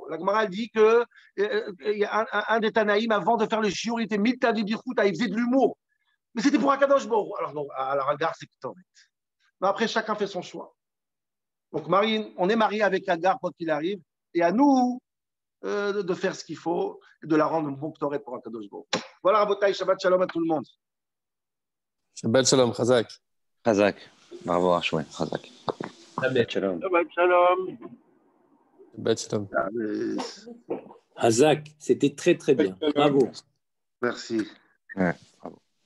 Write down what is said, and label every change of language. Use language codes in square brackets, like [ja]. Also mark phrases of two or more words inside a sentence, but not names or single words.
[fr] La Gemara dit que un des Tanaïm, avant de faire le shiur, il était [arc] מילתא די בירכות, [fr] il faisait de l'humour. Mais c'était pour [he] הקדוש ברוך הוא. [fr] Alors Hagar, c'est Ktoret. Mais après, chacun fait son choix. Donc, Marine, on est marié avec Hagar quoi qu'il arrive, et à nous de faire ce qu'il faut et de la rendre un bon Ktoret pour [he] הקדוש ברוך הוא. [fr] Voilà, [he] רבותי, שבת שלום [fr] à tout le monde. [he] שבת שלום, חזק. Chazak. Bravo, Rachoué. Chazak. שבת שלום. שבת שלום. שבת שלום. Hazak, [fr] c'était très très bien. Bravo. Merci. Ouais, bravo.